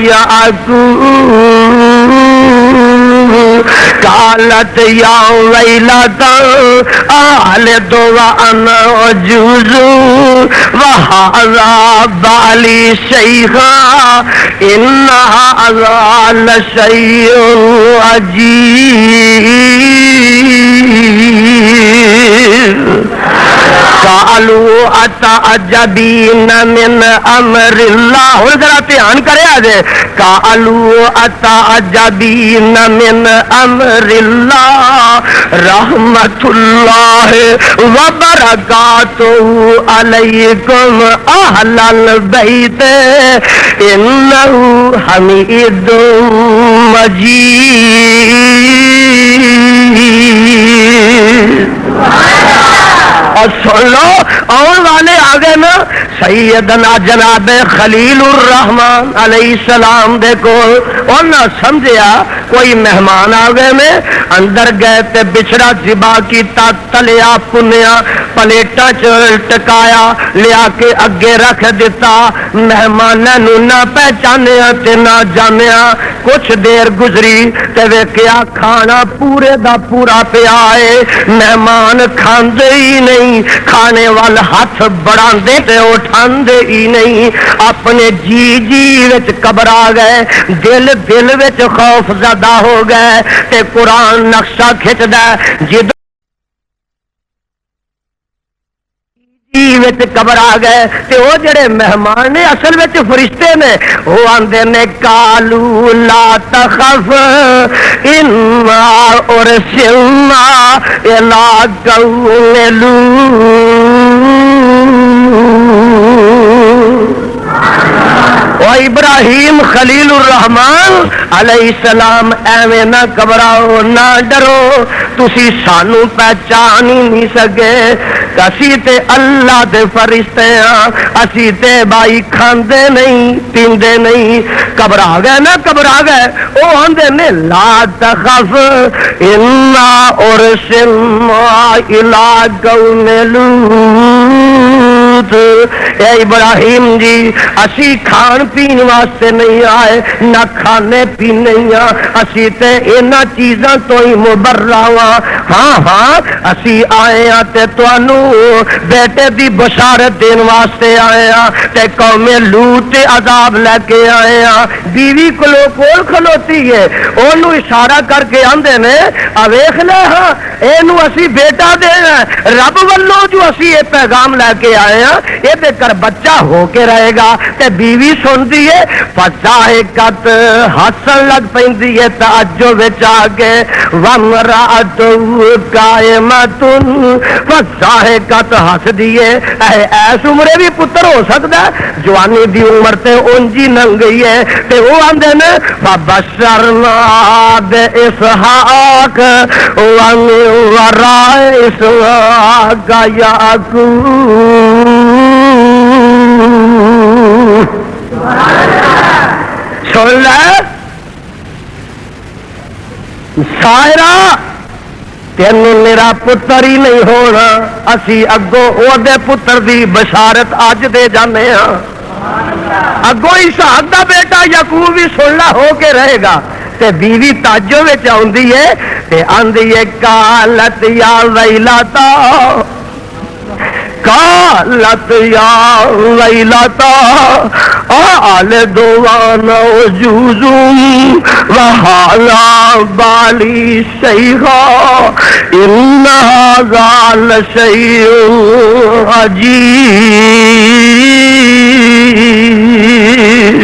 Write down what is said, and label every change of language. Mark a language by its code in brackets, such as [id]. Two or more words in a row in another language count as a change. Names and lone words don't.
[ar] يَعْقُوبَ قالت يا ويلتى أَأَلِدُ وأنا عجوز وهذا بالي شيخا إن هذا لشيء عجيب۔ قالوا أتعجبين من أمر الله، [pa] ذرا دھیان کرے آجے، [ar] قالوا أتعجبين من أمر الله رحمة الله وبركاته عليكم أهل البيت إنه حميد مجيد۔ [pa] اور سن لو، آن والے آگے نا سیدنا جناب خلیل الرحمن علیہ السلام دے کول، اور نہ سمجھیا کوئی مہمان آگے میں، اندر گئے تے بچڑا ذبح کیتا، تلیا پنیا پلیٹا ٹکایا، لیا کے اگے رکھ دیتا، مہماناں نو نہ پہچانیا تے نہ جانیا۔ کچھ دیر گزری تے ویکھیا کھانا پورے دا پورا پیا ہے، مہمان کھاندے ہی نہیں، کھانے وال ہاتھ بڑھاندے تے اٹھاندے ہی نہیں، اپنے جی وچ گھبرا گئے، دل وچ خوف زدہ ہو گئے تے قرآن نقشہ کھچدا جد گھبرا گئے تے وہ جڑے مہمان نے اصل وچ فرشتے نے وہ آندے نے [ar] کالو لا تخف انا ارسلنا الی قوم لوط۔ [pa] او ابراہیم خلیل الرحمان علیہ السلام ایویں نہ گھبراؤ نہ ڈرو، تسی سانو پہچان ہی نہیں سکے، اسی تے اللہ دے فرشتے ہاں، اسی تے بائی کھاندے نہیں پیندے نہیں۔ گھبرا گئے نہ گھبرا گئے، او آندے نے [ar] لا تخف انا ارسلنا الی قوم لوط۔ [pa] اے ابراہیم جی اسی کھان پین واسطے نہیں آئے، نہ کھانے پینے ہاں، اسی تے انہاں چیزاں تو ہی مبرہ ہاں۔ ہاں ہاں اسی آئے ہاں تے تانوں بیٹے دی بشارت دین واسطے آئے ہاں تے قوم لوط تے عذاب لے کے آئے ہاں۔ بیوی کولوں کول کھلوتی ہے، اونوں اشارہ کر کے آندے نے آ ویکھ لے ہاں اینوں اسی بیٹا دینا رب والوں جو اسی یہ پیغام لے کے آئے ہاں، یہ دے کر بچہ ہو کے رہے گا۔ تے بیوی سنتی ہے فضاحکت ہسن لگ پیندی ہے تعجب وچ آ کے [ar] وامرأتہ قائمۃ، [pa] فضاحکت ہس دیے ایس عمرے بھی پتر ہو سکتا ہے، جوانی دی عمر تے اونجی ننگ گئی ہے تے وہ آندے نے [ar] فبشرنا باسحاق ومن وراء اسحاق یعقوب۔ [pa] سن لے سائرہ تینوں میرا پتر ہی نہیں ہونا، اسی اگوں او دے پتر دی بشارت اج دے جانے ہاں۔ اگوں اسحاق دا بیٹا یعقوب بھی سن لا ہو کے رہے گا۔ تے بیوی تعجب وچ آندی ہے تے آندی ہے [ar] قالت یا ویلتا، قالت یا ویلتا آلد وانا عجوز وحالا بالی شیخا ان ھذا لشیء عجیب۔